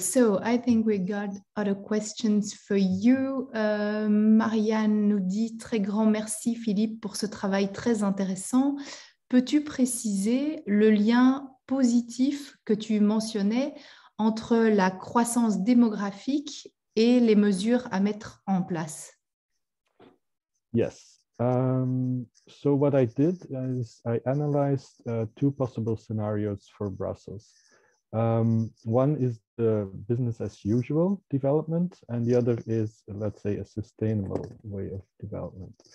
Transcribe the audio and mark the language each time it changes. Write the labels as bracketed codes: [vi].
[en] So I think we got other questions for you. [fr] Marianne nous dit très grand merci Philippe pour ce travail très intéressant. Peux-tu préciser le lien positif que tu mentionnais entre la croissance démographique et les mesures à mettre en place? [en] Yes. So what I did is I analyzed two possible scenarios for Brussels. One is the business as usual development, and the other is, let's say, a sustainable way of development.